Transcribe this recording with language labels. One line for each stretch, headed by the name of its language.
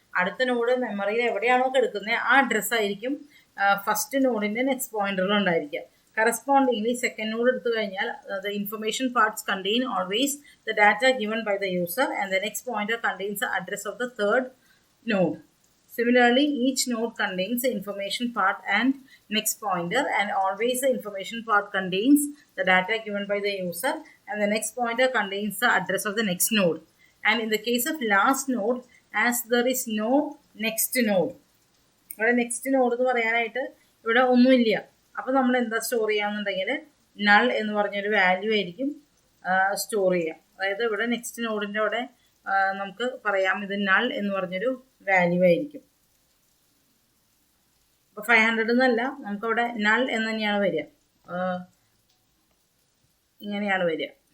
Malayalam: അടുത്ത നോഡ് മെമ്മറിയിൽ എവിടെയാണോ കിടക്കുന്നത് ആ അഡ്രസ്സ് ആയിരിക്കും ഫസ്റ്റ് നോഡിൻ്റെ നെക്സ്റ്റ് പോയിന്ററിൽ ഉണ്ടായിരിക്കുക.
English: correspondingly second node
Malayalam: എടുത്തു കഴിഞ്ഞാൽ
English: The information parts contain always the data given by the user and the next pointer contains the address of the third node. Similarly, each node contains the information part and next pointer, and always the information part contains the data given by the user, and the next pointer contains the address of the next node. And in the case of last node, as there is no next node,
Malayalam: ഇവിടെ next node എന്ന് പറയാനായിട്ട് ഇവിടെ ഒന്നുമില്ല. അപ്പോൾ നമ്മൾ എന്താ store ചെയ്യാന്നുണ്ടെങ്കിൽ null എന്ന് പറഞ്ഞൊരു വാല്യൂ ആയിരിക്കും സ്റ്റോർ ചെയ്യാം. അതായത് ഇവിടെ നെക്സ്റ്റ് നോഡിൻ്റെ അവിടെ നമുക്ക് പറയാം ഇത് നൾ എന്ന് പറഞ്ഞൊരു വാല്യൂ ആയിരിക്കും. അപ്പോൾ 500 എന്നല്ല, നമുക്കവിടെ നൾ എന്ന് തന്നെയാണ് വരിക, ഇങ്ങനെയാണ് വരിക.